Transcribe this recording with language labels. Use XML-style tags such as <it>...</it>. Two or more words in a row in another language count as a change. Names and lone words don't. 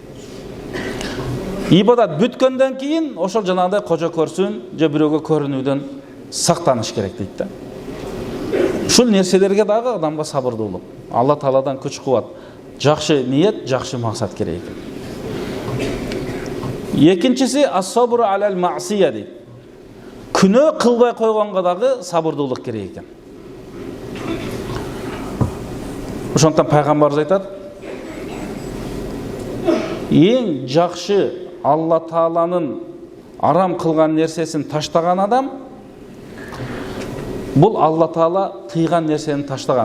<ky>Ибадат бүткөндөн кийин ошол жанагындай кожо көрсүн же бирөөгө көрүнүүдөн сактаныш керек дейт да. Ушул нерселерге дагы адамга сабырдуулук, Алла Тааладан күч кубат, жакшы ниет, жакшы максат керек экен. Экинчиси</ky> <ar>الصبر على المعصية</ar> <ky>дейт. Күнөө кылбай койгонго дагы сабырдуулук керек экен. Ошондон пайгамбарыбыз айтат: "Эң жакшы Алла Тааланын арам кылган нерсесин таштаган адам бул Алла Таала тыйган нерсени таштаган."</ky>